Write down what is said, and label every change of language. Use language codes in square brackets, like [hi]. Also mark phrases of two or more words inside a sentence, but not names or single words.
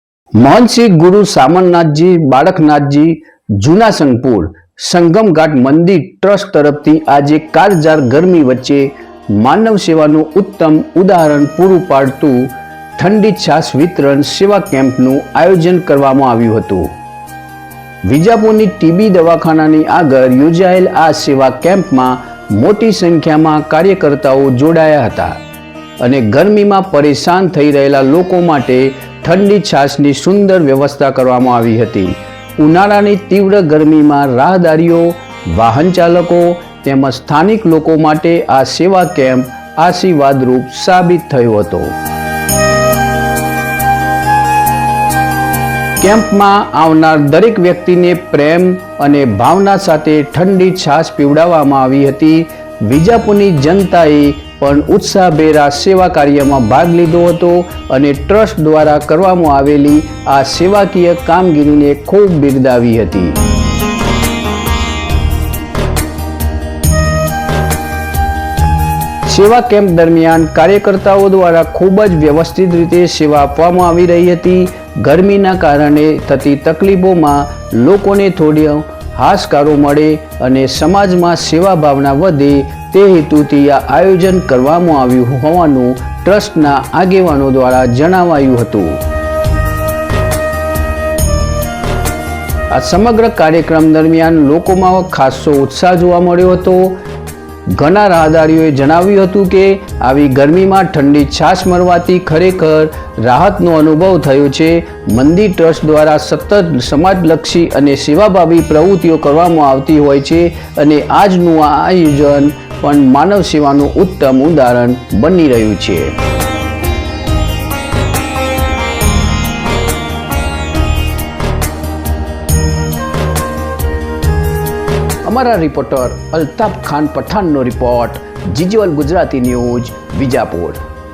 [gu] મહંત ગુરુ સામરનાથજી બાળકનાથજી જૂના સંગપુર સંગમ ઘાટ મંદિર ટ્રસ્ટ તરફથી આજ કાળઝાળ ગરમી વચ્ચે માનવ સેવાનું ઉત્તમ ઉદાહરણ પૂરું પાડતું ઠંડી છાસ વિતરણ સેવા કેમ્પનું આયોજન કરવામાં આવ્યું હતું। વિજાપુરની ટીબી દવાખાનાની આગળ યોજાયેલ આ સેવા કેમ્પમાં મોટી સંખ્યામાં કાર્યકર્તાઓ જોડાયા હતા અને ગરમીમાં પરેશાન થઈ રહેલા લોકો માટે ઠંડી છાસની સુંદર વ્યવસ્થા કરવામાં આવી હતી। ઉનાળાની તીવ્ર ગરમીમાં રાહદારીઓ વાહન ચાલકો તેમજ સ્થાનિક લોકો માટે આ સેવા કેમ્પ આશીર્વાદરૂપ સાબિત થયો હતો। કેમ્પમાં આવનાર દરેક વ્યક્તિને પ્રેમ અને ભાવના સાથે ઠંડી છાશ પીવડાવવામાં આવી હતી। વિજાપુરની જનતાએ પણ ઉત્સાહભેર આ સેવા કાર્યમાં ભાગ લીધો હતો અને ટ્રસ્ટ દ્વારા કરવામાં આવેલી આ સેવાકીય કામગીરીને ખૂબ બિરદાવી હતી। સેવા કેમ્પ દરમિયાન કાર્યકર્તાઓ દ્વારા ખૂબ જ વ્યવસ્થિત રીતે સેવા આપવામાં આવી રહી હતી। ગરમીના કારણે થતી તકલીફોમાં લોકોને થોડો હાશકારો મળે અને સમાજમાં સેવા ભાવના વધે તે હેતુથી આ આયોજન કરવામાં આવ્યું હોવાનું ટ્રસ્ટના આગેવાનો દ્વારા જણાવાયું હતું। આ સમગ્ર કાર્યક્રમ દરમિયાન લોકોમાં ખાસો ઉત્સાહ જોવા મળ્યો હતો। ઘણા રાહદારીઓએ જણાવ્યું હતું કે આવી ગરમીમાં ઠંડી છાશ મળવાથી ખરેખર રાહતનો અનુભવ થયો છે। મંદિર ટ્રસ્ટ દ્વારા સતત સમાજલક્ષી અને સેવાભાવી પ્રવૃત્તિઓ કરવામાં આવતી હોય છે અને આજનું આ આયોજન પણ માનવ સેવાનું ઉત્તમ ઉદાહરણ બની રહ્યું છે। અમારા રિપોર્ટર અલ્તાફ ખાન પઠાન નો રિપોર્ટ જીજીવલ ગુજરાતી ન્યૂઝ વિજાપુર।